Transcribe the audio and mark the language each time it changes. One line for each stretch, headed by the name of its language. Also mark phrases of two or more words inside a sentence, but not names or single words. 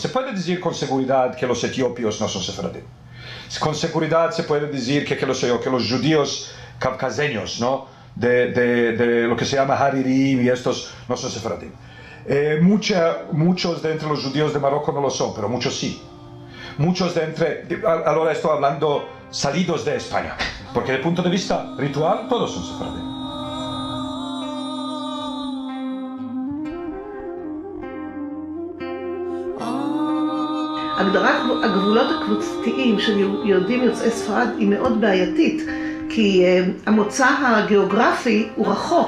Spanish: Se puede decir con seguridad que los etiopios no son sefaradí. Con seguridad se puede decir que los judíos caucaseños, ¿no? de lo que se llama Haririm y estos no son sefaradí. Muchos de entre los judíos de Marruecos no lo son, pero muchos sí. Ahora estoy hablando salidos de España, porque desde el punto de vista ritual todos son sefaradí.
Hebrew: הגדרת הגבולות הקבוצתיים של יהודים יוצאי ספרד היא מאוד בעייתית, כי המוצא הגיאוגרפי הוא רחוק.